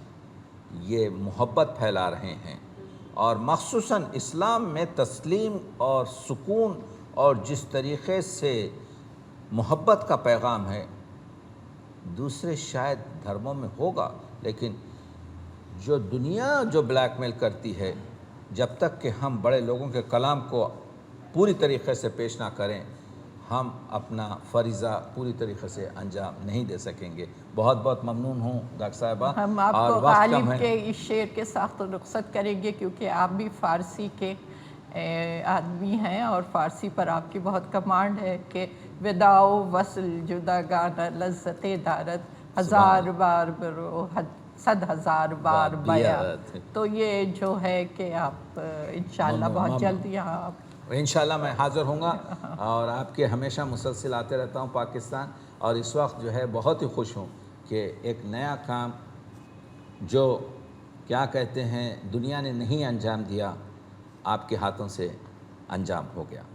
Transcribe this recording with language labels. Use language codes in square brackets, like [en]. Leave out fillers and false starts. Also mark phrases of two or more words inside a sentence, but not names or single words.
[ur] یہ محبت پھیلا رہے ہیں، اور مخصوصاً اسلام میں تسلیم اور سکون اور جس طریقے سے محبت کا پیغام ہے، دوسرے شاید دھرموں میں ہوگا، لیکن جو دنیا جو بلیک میل کرتی ہے، جب تک کہ ہم بڑے لوگوں کے کلام کو پوری طریقے سے پیش نہ کریں، ہم اپنا فریضہ پوری طریقے سے انجام نہیں دے سکیں گے۔ بہت بہت ممنون ہوں ڈاکٹر صاحبہ، ہم آپ اور کو وقت کم غالب ہے۔ کے اس شعر کے ساتھ رخصت کریں گے، کیونکہ آپ بھی فارسی کے آدمی ہیں، اور فارسی پر آپ کی بہت کمانڈ ہے کہ [fa] وداع و وصل جداگانہ لذت دارد، ہزار بار برو 100,000 بار بیاں۔ [ur] تو یہ جو ہے کہ آپ انشاءاللہ بہت جلد یہاں آپ انشاءاللہ میں حاضر ہوں گا، اور آپ کے ہمیشہ مسلسل آتے رہتا ہوں پاکستان، اور اس وقت جو ہے بہت ہی خوش ہوں کہ ایک نیا کام جو کیا کہتے ہیں دنیا نے نہیں انجام دیا، آپ کے ہاتھوں سے انجام ہو گیا۔